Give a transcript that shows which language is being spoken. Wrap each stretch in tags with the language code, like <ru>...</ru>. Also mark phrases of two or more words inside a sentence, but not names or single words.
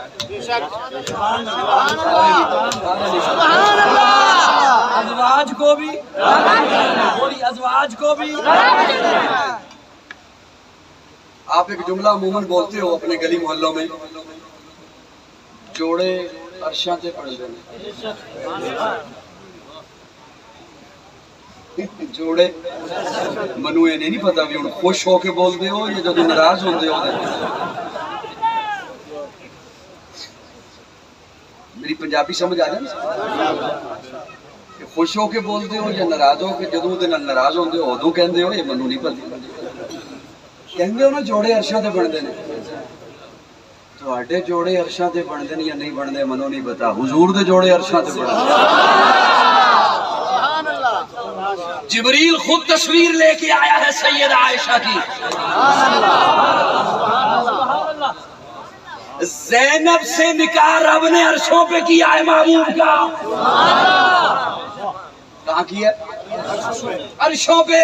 <ur>ازواج کو بھی, ازواج کو بھی. آپ ایک جملہ عموماً بولتے ہو اپنے گلی محلوں میں,</ur> <pa>جوڑے عرشاں تے پڑھ دینے. جوڑے منو یہ نہیں پتا بھی خوش ہو کے بول دے ہو یا جب ناراض ہوندے ہو. میری پنجابی سمجھ آ جائے, خوش ہو کے بول دے ہو یا ناراض ہو کے, جدوں دے نال ناراض ہوندے ہو ادوں کہندے ہو, یہ منو نہیں پتا. کہندے ہو نا جوڑے عرشاں تے بن دے نے, تواڈے جوڑے عرشاں تے بن دے یا نہیں بن دے منو نہیں پتا. حضور دے جوڑے عرشاں تے بن دے.</pa> <ur>جبریل خود تصویر لے کے آیا ہے سیدہ عائشہ کی. زینب سے نکاح رب نے عرشوں پہ کیا ہے محبوب کا. کہاں کیا؟ عرشوں پہ.</ur>